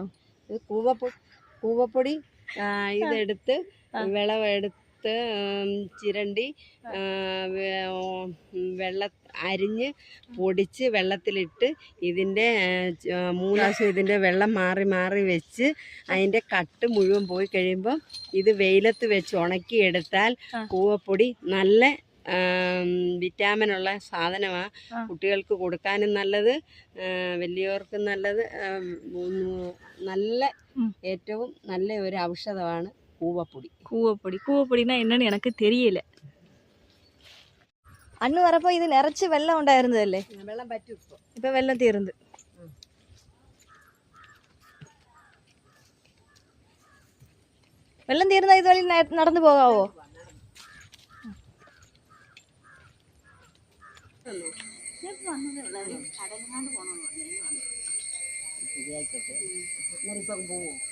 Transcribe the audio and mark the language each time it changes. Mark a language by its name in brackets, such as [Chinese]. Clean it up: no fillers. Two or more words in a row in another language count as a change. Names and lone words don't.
[Malayalam] ഇത് കൂവപ്പൊടി ഇതെടുത്ത് വിളവെടുത്ത് ചിരണ്ടി അരിഞ്ഞ് പൊടിച്ച് വെള്ളത്തിലിട്ട് ഇതിൻ്റെ 3 ദിവസം ഇതിൻ്റെ വെള്ളം മാറി മാറി വെച്ച് അതിൻ്റെ കട്ട് മുഴുവൻ പോയി കഴിയുമ്പോൾ ഇത് വെയിലത്ത് വെച്ച് ഉണക്കിയെടുത്താൽ കൂവപ്പൊടി നല്ല വിറ്റാമിനുള്ള സാധനമാണ്. കുട്ടികൾക്ക് കൊടുക്കാനും നല്ലത്, വലിയവർക്കും നല്ലത്. നല്ല ഏറ്റവും നല്ല ഒരു ഔഷധമാണ് കൂവപ്പൊടി. [Tamil] கூவப்பொடினா என்னன்னு எனக்கு தெரியல. அண்ணு வரப்போ இது நிறைச்சு வெள்ளம் ഉണ്ടായിരുന്നതല്ലേ? [Malayalam] വെള്ളം പറ്റും ഇപ്പൊ വെള്ളം തീർന്നു. വെള്ളം തീർന്ന ഇതുവഴി നടന്നു പോകാവോ? ഇപ്പം പോവും.